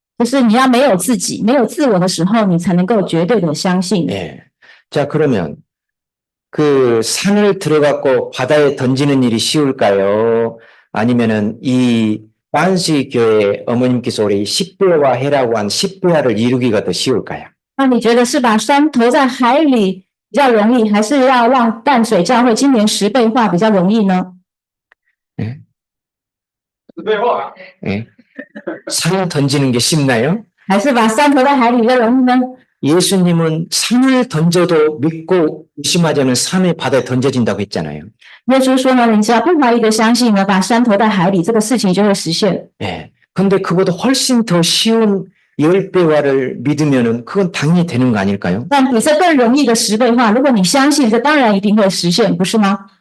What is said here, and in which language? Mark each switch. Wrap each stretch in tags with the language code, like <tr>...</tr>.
<zh>就是你要没有自己、没有自我的时候，你才能够绝对的相信。</zh> <ko>예. 자, 그러면 그 산을 들어갖고 바다에 던지는 일이 쉬울까요? 아니면은 이 반시 교회 어머님께서 우리 10배화 해라고 한 10배화를 이루기가 더 쉬울까요?</ko> <zh>那你觉得是把山投在海里比较容易，还是要让淡水教会今年10倍化比较容易呢？</zh> <ko>예?</ko> <zh>10倍化</zh> <ko>예? 산 던지는 게 쉽나요?</ko> <zh>还是把山投在海里比较容易呢？</zh> <ko>예수님은 산을 던져도 믿고 의심하지 않은 산의 바다에 던져진다고 했잖아요.</ko> <zh>耶稣说呢，你只要不怀疑的相信呢，把山投在海里，这个事情就会实现。</zh> <ko>예. 근데 그보다 훨씬 더 쉬운 10배화를 믿으면은 그건 당연히 되는 거 아닐까요? 但比这更容易的10倍化，如果你相信，这当然一定会实现，不是吗？</ko>